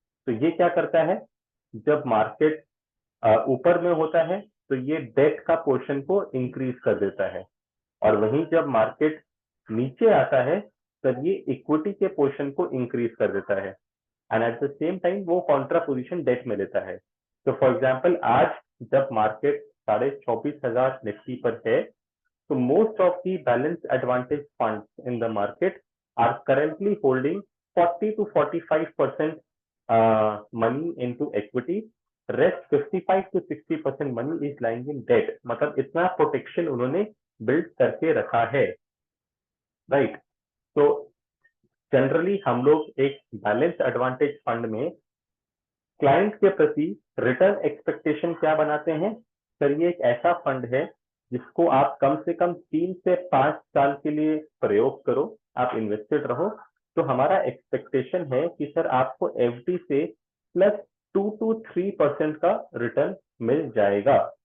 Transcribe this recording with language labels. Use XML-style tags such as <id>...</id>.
<hi>तो ये क्या करता है, जब मार्केट ऊपर में होता है तो ये डेट का पोर्शन को इंक्रीज कर देता है, और वहीं जब मार्केट नीचे आता है तब ये इक्विटी के पोर्शन को इंक्रीज कर देता है, and at the same time वो कॉन्ट्रा पोजिशन डेट में लेता है। तो फॉर एग्जाम्पल आज जब मार्केट 24,500 निफ्टी पर है,</hi> <en>so most of the balanced advantage funds in the market are currently holding 40 to 45% money into equity. Rest 55 to 60% money is lying in debt.</en> <hi>मतलब इतना प्रोटेक्शन उन्होंने बिल्ड करके रखा है, राइट। तो जनरली हम लोग एक बैलेंस एडवांटेज फंड में क्लाइंट के प्रति रिटर्न एक्सपेक्टेशन क्या बनाते हैं? सर ये एक ऐसा फंड है जिसको आप कम से कम 3 से 5 साल के लिए प्रयोग करो, आप इन्वेस्टेड रहो, तो हमारा एक्सपेक्टेशन है कि सर आपको एफडी से प्लस 2 to 3% का रिटर्न मिल जाएगा।</hi>